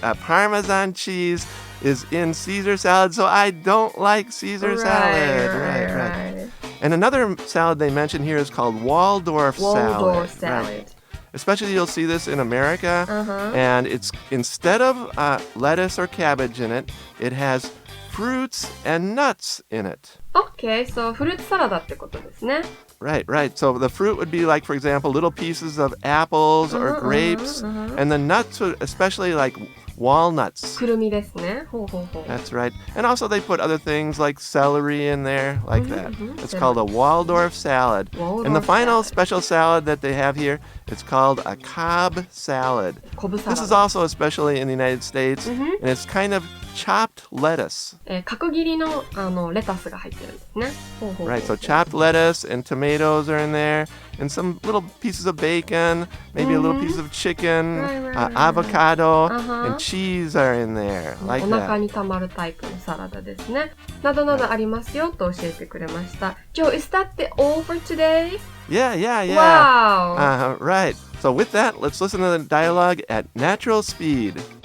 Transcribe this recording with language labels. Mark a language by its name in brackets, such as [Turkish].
[English] Parmesan cheese is in Caesar salad, so I don't like Caesar salad. Right. And another salad they mention here is called Waldorf salad. Waldorf salad. Right. Especially you'll see this in America, and it's instead of lettuce or cabbage in it, it has fruits and nuts in it. Okay, so [Japanese] フルーツサラダってことですね。 [English] Right. So the fruit would be like, for example, little pieces of apples or grapes, and the nuts would especially like walnuts. [Japanese] くるみですね。ほうほうほう。 [English] That's right. And also they put other things like celery in there, like that. It's called a Waldorf salad. And the final special salad that they have here, it's called a Cobb salad. This is also especially in the United States, and it's kind of chopped lettuce. [Japanese] 角切りのレタスが入ってるんですね。ほうほうほう。 [English] Right, so chopped lettuce and tomatoes are in there, and some little pieces of bacon, maybe a little piece of chicken, avocado, and cheese are in there, like [Japanese] お腹 [English] that. [Japanese] にたまるタイプのサラダですね。などなどありますよと教えてくれました。 [English] Joe, is that the all for today? Yeah. Wow. Right. So with that, let's listen to the dialogue at natural speed.